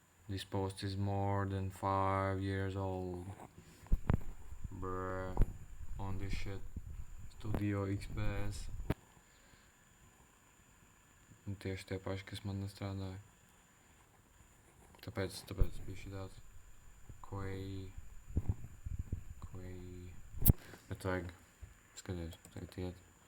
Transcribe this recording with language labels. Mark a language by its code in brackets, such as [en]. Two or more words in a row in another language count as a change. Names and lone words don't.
[en] This post is more than 5 years old. Bruh. On this shit. Studio XPS. [lv] Un tieši tie paši, kas man nestrādāja. Tāpēc bija šī tāds Quay. Bet vajag skaties, tagad iet.